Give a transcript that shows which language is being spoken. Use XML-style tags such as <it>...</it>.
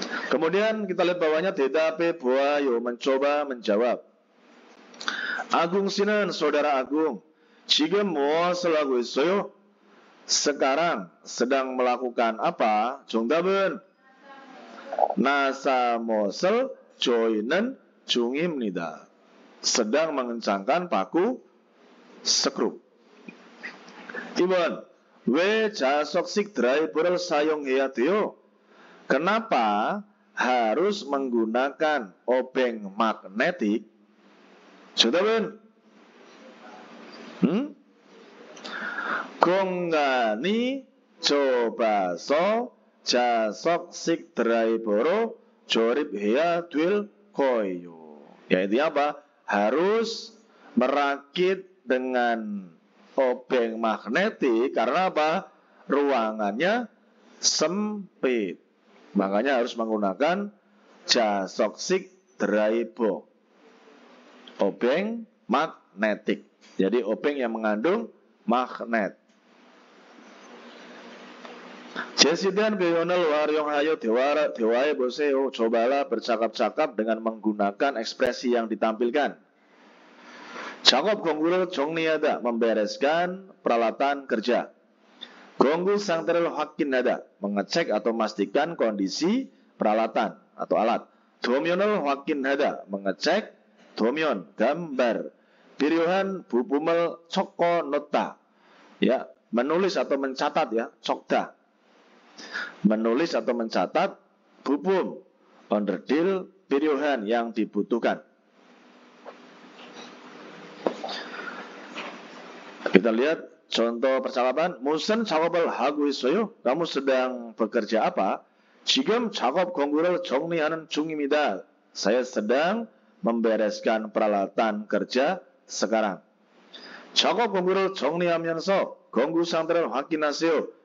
<id>Kemudian kita lihat bawahnya</id> <ko>대답해 보아요,</ko> <id>mencoba menjawab.</id> <ko>Agung 씨는 saudara Agung 지금 무엇을 하고 있어요?</ko> <id>Sekarang sedang melakukan apa?</id> <ko>정답은 nasa mosel joinen 중입니다.</ko> <id>sedang mengencangkan paku skrup.</id> <ko>2번 왜 자석식 드라이버를 사용해야 돼요?</ko> <id>Kenapa harus menggunakan obeng magnetik?</id> <ko>정답은 공간이 좁아서 자석식 드라이버로 조립해야 될 거예요.</ko> <id>Yaitu apa? Harus merakit dengan obeng magnetik karena apa? Ruangannya sempit. Makanya harus menggunakan jasoksik driver. Obeng magnetik. Jadi obeng yang mengandung magnet.</id> <ko>제시된 표현을 활용하여 대화해 보세요.</ko> <id>cobalah bercakap-cakap dengan menggunakan ekspresi yang ditampilkan.</id> <ko>작업 공구를 정리하다,</ko> <id>membereskan peralatan kerja.</id> <ko>공구 상태를 확인하다,</ko> <id>mengecek atau memastikan kondisi peralatan atau alat.</id> <ko>도면을 확인하다, mengecek 도면, gambar. 필요한 부품을 적어 놓다,</ko> <id>ya, menulis atau mencatat, ya, 적다. Menulis atau mencatat bu품, onderdil, 필요한 yang dibutuhkan. Kita lihat contoh percakapan.</id> <ko>무슨 작업을 하고 있어요?</ko> <id>Kamu sedang bekerja apa?</id> <ko>지금 작업 공구를 정리하는 중입니다.</ko> <id>Saya sedang membereskan peralatan kerja sekarang.</id> <ko>작업 공구를 정리하면서 공구 상태를 확인하세요.</ko>